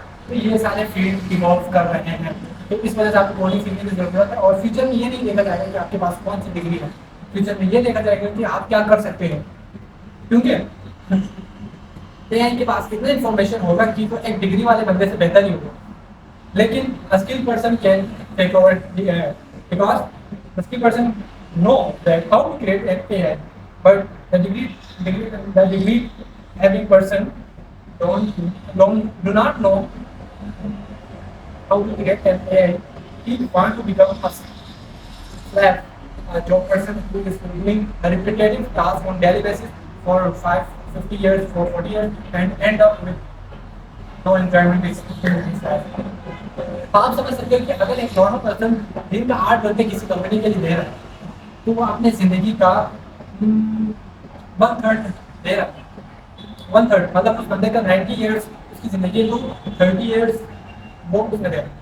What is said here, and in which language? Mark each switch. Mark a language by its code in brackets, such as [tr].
[hi] तो ये सारे फील्ड इवॉल्व कर रहे हैं, तो इस वजह से आपको कोडिंग सीखने की जरूरत है। और फ्यूचर में ये नहीं देखा जाएगा कि आपके पास कौन सी डिग्री है, फ्यूचर में ये देखा जाएगा कि आप क्या कर सकते हैं, क्योंकि AI के पास कितना इन्फॉर्मेशन होगा कि वो एक डिग्री वाले बंदे से बेहतर ही होगा। लेकिन [en] a skilled person can take over the AI, because the skilled person know that how to create an AI, but the degree having person do not know how to create an AI. He want to become a slave, a job person who is doing a repetitive task on daily basis for 50 years, for 40 years, and end up with no enjoyment experience in his life. [hi] आप समझ सकते हो कि अगर एक normal person दिन का 8 घंटे किसी कंपनी के लिए दे रहा है तो वो अपने जिंदगी का 1/3 दे रहा है। 1/3 मतलब उस बंदे का 90 ईयर्स उसकी जिंदगी को 30 ईयर्स वो उसमें दे रहा है।